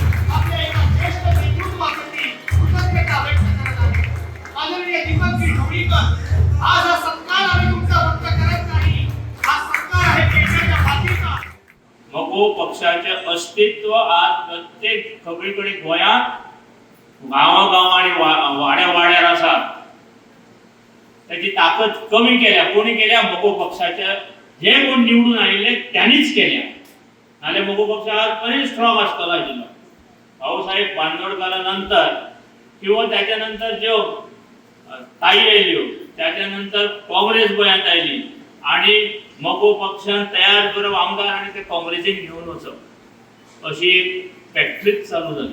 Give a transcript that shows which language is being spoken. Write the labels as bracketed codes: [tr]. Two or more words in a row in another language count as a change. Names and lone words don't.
[mr] आपल्या एका ज्येष्ठ नेतृत्वाप्रती कृतज्ञता व्यक्त करत आहे. आदरणीय दीपकजी ढवळीकर, आज हा सत्कार आम्ही तुमचा व्यक्त करत नाही. हा सत्कार आहे पेडण्याच्या मातीचा. [kok] मगो पक्षाचे अस्तित्व आज प्रत्येक सगळीकडे गोंयांत गांवागांव आणि वाड्या वाड्यार आसा. त्याची ताकद कमी केल्या. कोणी केल्या? मगो पक्षाच्या जे कोण निवडून आलेले त्यांनीच केल्या. नाल्यार मगो पक्ष आज बरी स्ट्रॉंग आसतलो आशिल्लो. भाऊसाहेब बांदोडकरा नंतर किंवा त्याच्यानंतर ज्यो ताई आयल्यो, त्याच्यानंतर काँग्रेस गोंयांत आयली आणि मगो पक्षान तयार करप आमदार आणि ते काँग्रेसीक घेवन वचप अशी एक फॅक्टरीच चालू जाली.